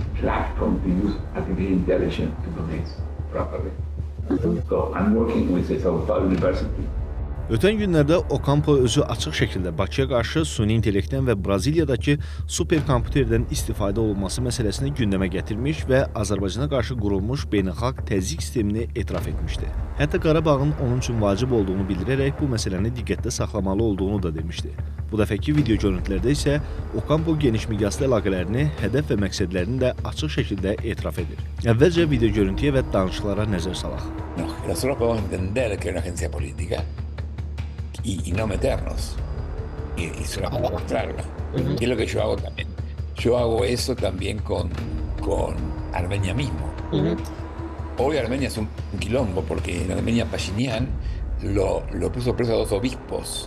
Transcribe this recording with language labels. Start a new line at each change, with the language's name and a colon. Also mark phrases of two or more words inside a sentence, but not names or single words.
English: platform to use artificial intelligence to do this properly. So I'm working with the Sao Paulo University.
Azerbaijani: Ötən günlərdə Ocampo özü açıq şəkildə Bakıya qarşı süni intellektdən və Braziliyadakı superkomputerdən istifadə olunması məsələsini gündəmə gətirmiş və Azərbaycana qarşı qurulmuş beynəlxalq təzyiq sistemini etiraf etmişdi. Hətta Qarabağın onun üçün vacib olduğunu bildirərək bu məsələni diqqətdə saxlamalı olduğunu da demişdi. Bu dəfəki video görüntülərdə isə Ocampo geniş miqyaslı əlaqələrini, hədəf və məqsədlərini də açıq şəkildə etiraf edir. Əvvəlcə video görüntüyə və danışıqlara nəzər salaq.
Spanish: Nosotros podemos entender que es una agencia política y no meternos y solamente mostrarla. Y es lo que yo hago también. Yo hago eso también con Armenia mismo. Hoy Armenia es un quilombo porque en Armenia Pashinyan lo puso preso a 2 obispos.